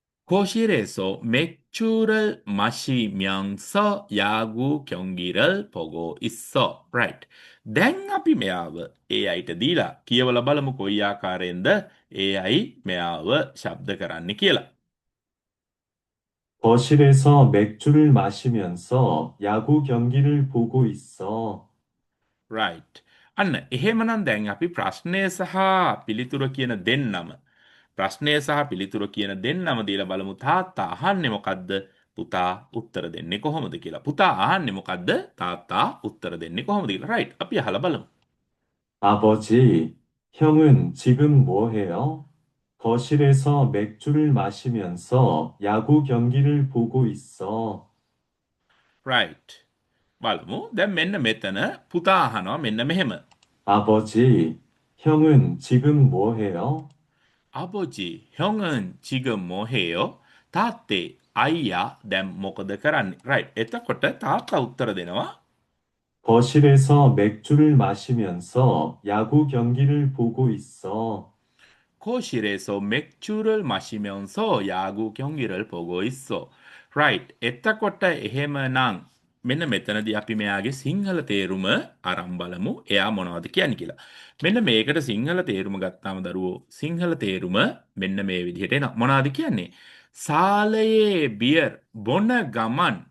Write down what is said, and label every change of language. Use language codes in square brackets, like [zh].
[ko] 거실에서 맥주를 마시면서 야구 경기를 보고 있어. [en] right. [si] දැන් අපි මෙයාව AIට දීලා කියවලා බලමු කොයි ආකාරයෙන්ද AI මෙයාව ශබ්ද කරන්න කියලා. [ko] 거실에서 맥주를 마시면서 야구 경기를 보고 있어. [en] right. [si] අන්න එහෙමනම් දැන් අපි ප්‍රශ්නය සහ පිළිතුර කියන දෙන්නම ප්‍රශ්නය සහ පිළිතුර කියන දෙන්නම දීලා බලමු තාත්තා අහන්නේ මොකද්ද? පුතා උත්තර දෙන්නේ කොහොමද කියලා. පුතා අහන්නේ මොකද්ද? තාත්තා උත්තර දෙන්නේ කොහොමද කියලා. right. අපි අහලා බලමු. [ko] 아버지, 형은 지금 뭐 해요? 거실에서 맥주를 마시면서 야구 경기를 보고 있어. [si] right. බලමු. දැන් මෙන්න මෙතන පුතා අහනවා මෙන්න මෙහෙම. [ko] 아버지, 형은 지금 뭐 해요? 아버지, 형은 지금 뭐 해요? [si] තාත්තේ අයියා දැන් මොකද කරන්නේ? right. එතකොට තාත්තා උත්තර දෙනවා. [ko] 거실에서 맥주를 마시면서 야구 경기를 보고 있어. 거실에서 맥주를 마시면서 야구 경기를 보고 있어. [en] right. [si] එතකොට එහෙමනම් මෙන්න මෙතනදී අපි මෙයාගේ සිංහල තේරුම අරන් බලමු. එයා මොනවද කියන්නේ කියලා. මෙන්න මේකට සිංහල තේරුම ගත්තාම දරුවෝ සිංහල තේරුම මෙන්න මේ විදිහට එනවා. මොනවද කියන්නේ? සාලයේ බියර් බොන ගමන්